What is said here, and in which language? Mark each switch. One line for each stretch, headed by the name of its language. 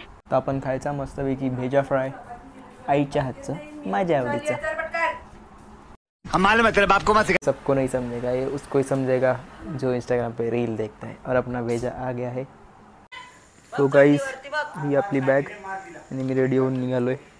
Marathi: तर आपण खायचा मस्तपैकी भेजा फ्राय आईच्या हातचं, माझ्या आवडीचं.
Hindi: सबको नहीं समझेगा ये, उसको ही समझेगा जो इंस्टाग्राम पे रील देखता है. और अपना भेजा आ गया है.
Marathi: तो गाइस ही आपली बॅग आणि मी रेडी होऊन निघालो आहे.